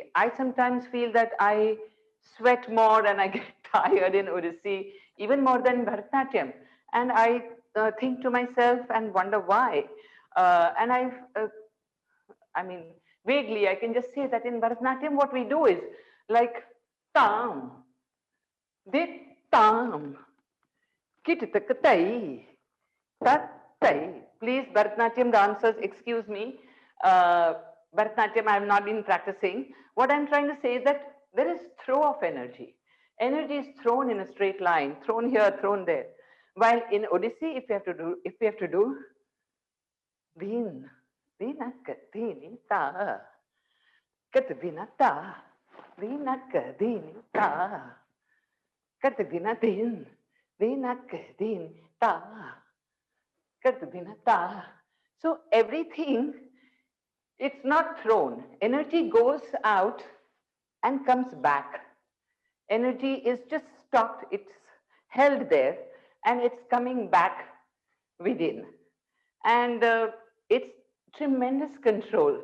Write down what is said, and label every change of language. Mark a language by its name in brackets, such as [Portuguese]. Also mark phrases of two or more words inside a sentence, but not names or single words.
[English] I sometimes feel that I sweat more and I get tired in Odissi, even more than Bharatanatyam. And I think to myself and wonder why. I mean, vaguely, I can just say that in Bharatanatyam, what we do is like tam, de tam, kititakatai, tattai. Please, Bharatanatyam dancers, excuse me. Bharatanatyam, I have not been practicing. What I'm trying to say is that there is throw of energy. Energy is thrown in a straight line, thrown here, thrown there. While in Odissi, if we have to do, din, dinaka, dinita, kat vinata, dinaka, dinita, kat vinatin, dinaka, dinita, kat vinata. So everything, it's not thrown. Energy goes out and comes back. Energy is just stopped, it's held there, and it's coming back within. And it's tremendous control.